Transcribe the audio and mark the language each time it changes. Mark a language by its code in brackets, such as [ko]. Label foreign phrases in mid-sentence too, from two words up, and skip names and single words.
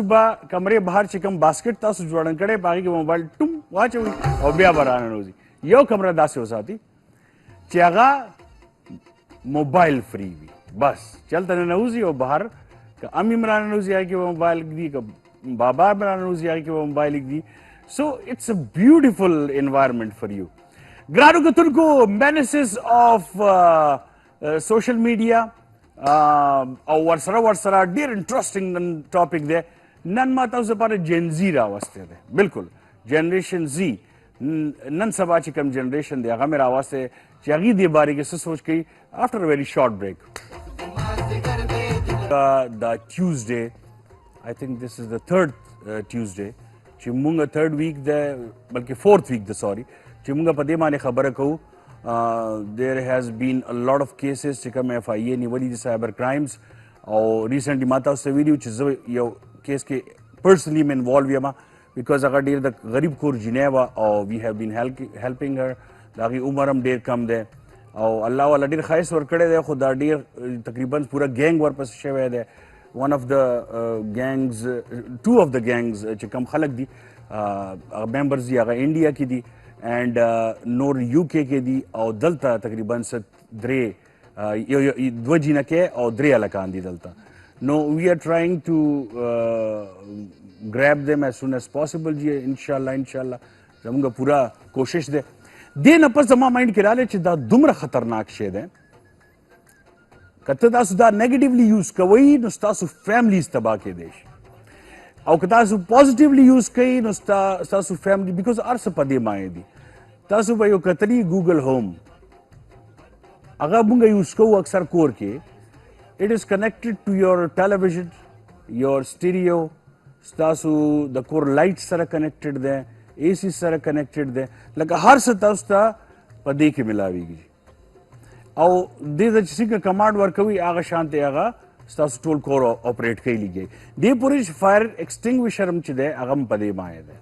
[ps] به کمرې بهر چې کوم باسکټ تاسو جوړن کړی په هغې کې موبایل ټوم واچوئ او بیا به راننوځي یو کمره داسې وساتي چې هغه [en] mobile free [ps] وي بس چلته ننوځي او بهر که امي م راننوځي هغې کې به موبایل ږدي که بابا م راننوځي هغې کې به موبایل ږدي [en] So it's a beautiful environment for you. [ps] ګرانو کتونکو [en] menaces of social media [ps] او ورسره ډېر انټرسټینګ نن ټاپک دی نن ما تاسو لپاره [en] Gen Z [ps] راوستی دی بلکل [en] generation Z [ps] نن سبا چې کوم جنریشن دی هغه مې راوستی چې هغې دې بارے کې څه سوچ کوي [en] after a very short break. دا Tuesday, I think this is the third Tuesday [ps] چې مونږ [en] third week [ps] ده بلکې [en] fourth week ده sorry [ps] چې مونږ په دې باندې خبره کوو. [en] There has been a lot of cases [ps] چې کوم FIA نیولي دي [en] cyber crimes [ps] او recently ما تاسو ته ویلي چې زه یو کیس کې personally م involve یم because هغه ډېر د غریب کور جینۍ وه او [en] we have been helping her. [ps] د هغې عمر هم ډېر کم دی او الله والا ډېر ښایست ورکړی دی خو دا ډېر تقریبا پوره ګینګ ورپسې شوی دی. [en] one of the gangs two of the gangs [ps] چې کوم خلک دي members دي هغه انډیا کې دي and نور UK کې دي او دلته تقریبا درې دوه جینکې او درې هلکان دي دلته. [en] No, we are trying to grab them as soon as possible [ps] جی انشاءالله زمونږ پوره کوشش دی. دې نه پس زما مایند کې راغلی چې دا دومره خطرناک شی دی که ته تاسو دا [en] negatively use [ps] کوئ نو ستاسو فیملیز تباه کېدی شي او که تاسو [en] positively use [ps] کوئ نو ستاسو [en] family because [ps] هر څه په دې باندې دي. تاسو به یو کتلي ګوګل ہوم هغه مونږ یوز کوو اکثر کور کې. [en] It is connected to your television, your stereo, [ps] ستاسو د کور لایټ سره کنیکټډ دی AC سره کنیکټډ دی لکه هر څه تاسو ته په دې کې ملاویږي او دې ته چې څنګه کمانډ ورکوي هغه شانتې هغه ستاسو ټول کور اپریټ کوي لګي. دې پورې [en] fire extinguisher [ps] هم چې دی هغه هم په دې باندې دی.